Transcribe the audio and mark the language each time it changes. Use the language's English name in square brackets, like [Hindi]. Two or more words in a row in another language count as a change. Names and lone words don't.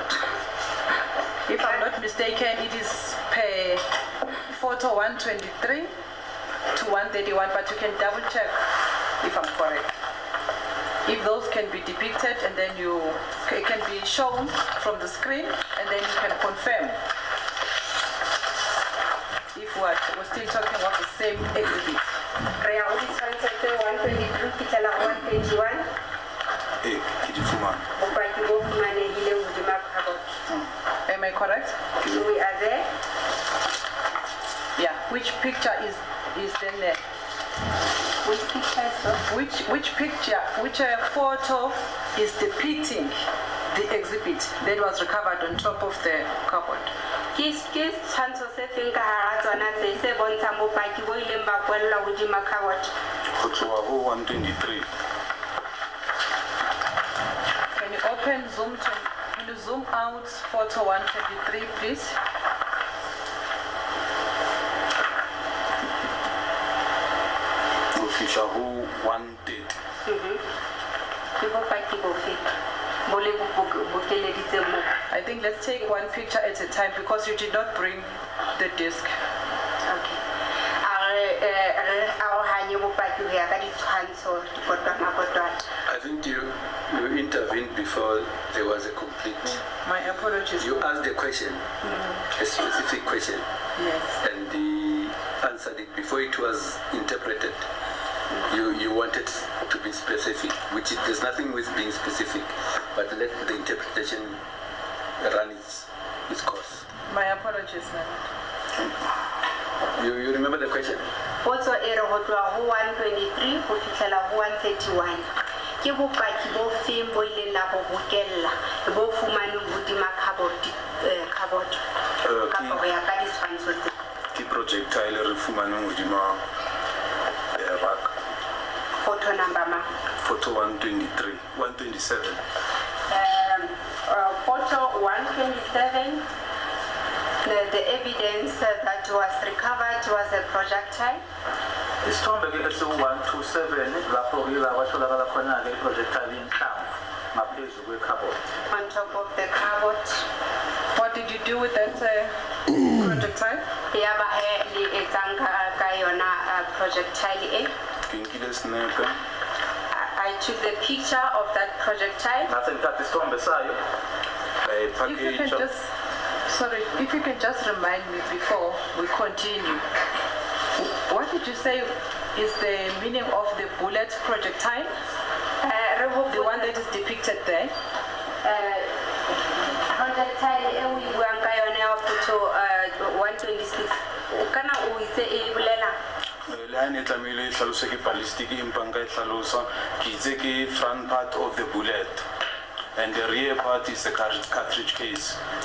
[English] If I'm not mistaken, it is per photo 123 to 131, but you can double check if I'm correct. If those can be depicted and then it can be shown from the screen and then you can confirm if we're still talking about the same exhibit. [Southern Sotho] Rea o di tshwantsho tse 123 fihlela 121 Ke di fumane. bopaki bo fumanehileng hodima cupboard. [English] Am I correct? We are there. Yeah. Which picture is then there? Which picture, sir? Which photo is depicting the exhibit that was recovered on top of the cupboard? [Southern Sotho] Ke tshwantsho se feng ka hara tsona tse se bontshang bopaki bo ileng ba kwella hodima cupboard? Go tloha ho 123. [English] Can you zoom out photo 123, please? [Southern Sotho] Go fihla ho 130. Ke bopaki bofe bo le bo keleditseng mo? [English] I think let's take one picture at a time because you did not bring the disc. Okay. [Southern Sotho] Arohanye bopaki ho ya ka ditshwantsho dipotwana. [English] I think you intervened before there was a complete. My apologies. You asked a question, a specific question, Yes. and he answered it before it was interpreted. You wanted to be specific, which there's nothing with being specific, but let the interpretation run its course. My apologies, ma'am. You remember the question? [Southern Sotho] Potso e re ho tloha ho 123 ho fihlela ho 131. Ke bopaki bo feng bo ileng la bo bokella bo fumaneng hodima cupboard ka ho ya ka ditshwantsho tse? Ke projectile re fumaneng hodima rack. [English] Photo number ma? Photo 123, 127. Photo 127, the evidence that was recovered was a projectile. [Zulu] Isithombe ke esi-127 lapho yila kwatholakala khona-ke iprojectile yenhlamvu ngaphezu kwe-cupboard. [English] On top of the cupboard. What did you do with that projectile? [Southern Sotho] Yaba he le etsang ka yona projectile e? Ke nkile snepe. [English] I took the picture of that projectile. [Zulu] Ngase ngithatha isithombe sayo. [English] If you can just remind me before we continue. What did you say is the meaning of the bullet projectile? The one that is depicted there? [Southern Sotho] Projectile e we buang ka yona ya photo 126. Kana o itse e bolela? Le ha ne tlamehile e hlalose ke ballistic empa nka e hlalosa ke itse ke [English] front part of the bullet and the rear part is the cartridge case.